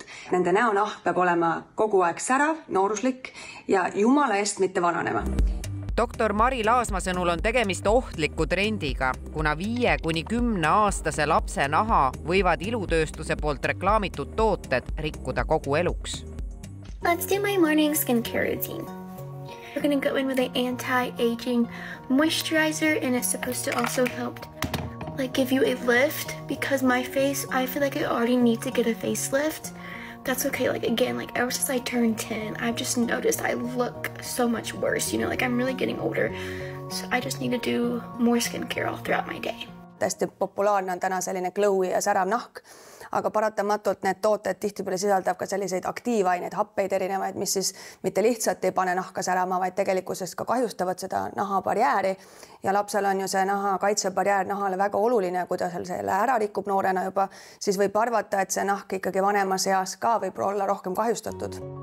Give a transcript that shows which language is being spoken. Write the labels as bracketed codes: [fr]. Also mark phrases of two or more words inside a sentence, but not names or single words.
[et] Nende näonahk peab olema kogu aeg särav, nooruslik ja jumala eest mitte vananema. Doktor Mari Laasma sõnul on tegemist ohtliku trendiga, kuna 5–10-aastase lapse naha võivad ilutööstuse poolt reklaamitud tooted rikkuda kogu eluks. [en] Let's do my morning skincare routine. We're going to go in with an anti-aging moisturizer and it's supposed to also help give you a lift because my face, I feel like I already need to get a facelift. That's okay. Again, ever since I turned 10, I've just noticed I look so much worse. I'm really getting older. So I just need to do more skincare all throughout my day. [et] Täiesti populaarne on täna selline glowy ja särav nahk, aga paratamatult need tooted tihtipeale sisaldab ka selliseid aktiivaineid, happeid erinevaid, mis siis mitte lihtsalt ei pane nahka särama, vaid tegelikkuses ka kahjustavad seda nahabarjääri. Ja lapsel on ju see naha kaitsebarjäär nahale väga oluline, kui ta selle ära rikub noorena juba, siis võib arvata, et see nahk ikkagi vanemas eas ka võib olla rohkem kahjustatud.